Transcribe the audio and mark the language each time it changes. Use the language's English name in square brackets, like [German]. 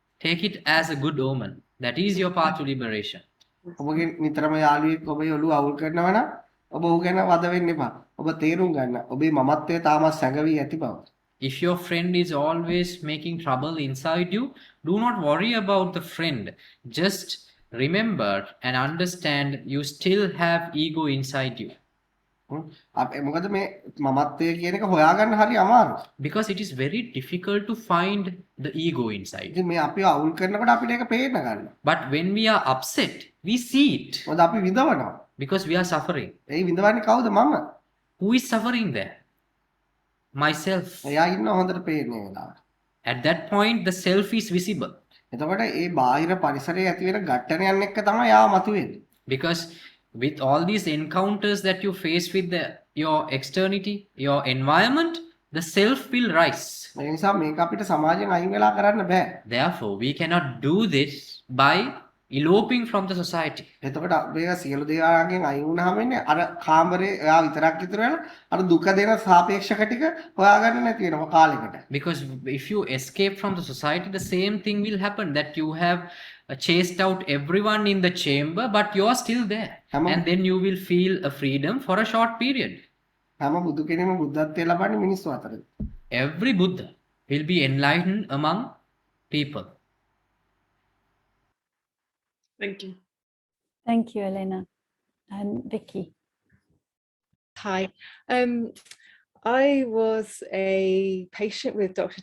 [English] Take it as a good omen. That is your path to liberation. [Sinhala] ඔබගේ නිතරම යාළුවෙක් ඔබේ ඔළුව අවුල් කරනවා නම් ඔබ ඔහු ගැන වද වෙන්න එපා. ඔබ තේරුම් ගන්න. ඔබේ මමත්වය තාමත් සැඟවී ඇති බව. [English] If your friend is always making trouble inside you, do not worry about the friend. Just remember and understand you still have ego inside you. [Sinhala] මොකද මේ මමත්වය කියන එක හොයාගන්න හරි අමාරුයි. [English] Because it is very difficult to find the ego inside. [Sinhala] ඉතින් මේ අපිව අවුල් කරනකොට අපිට ඒක පේන්න ගන්නවා. [English] But when we are upset, we see it. [Sinhala] මොකද අපි විඳවනවා. [English] Because we are suffering. [Sinhala] ඒ විඳවන්නේ කවුද? මම. [English] Who is suffering there? Myself. [Sinhala] එයා ඉන්න හොඳට පේන්නේ වෙලාවට. [English] At that point, the self is visible. [Sinhala] එතකොට ඒ බාහිර පරිසරයේ ඇති වෙන ඝට්ටනයන් එක්ක තමයි යා මතුවෙන්නේ. [English] Because with all these encounters that you face with your externity, your environment, the self will rise. [Sinhala] ඒ නිසා මේක අපිට සමාජයෙන් අයින් වෙලා කරන්න බෑ. [English] Therefore, we cannot do this by eloping from the society. [Sinhala] එතකොට මේක සියලු දේවල්ගෙන් අයින් වුණාම වෙන්නේ අර කාමරේ එයා විතරක් ඉතුරු වෙලා අර දුක දෙන සාපේක්ෂක ටික හොයාගන්න නැති වෙනවා කාලෙකට. [English] Because if you escape from the society, the same thing will happen, that you have chased out everyone in the chamber, but you are still there. And then you will feel a freedom for a short period. [Sinhala] හැම බුදු කෙනෙක්ම බුද්ධත්වයට ලබන්නේ මිනිස්සු අතරද. [English] Every Buddha will be enlightened among people. Thank you. Thank you, Elena. And Vicky. Hi. I was a patient with Dr.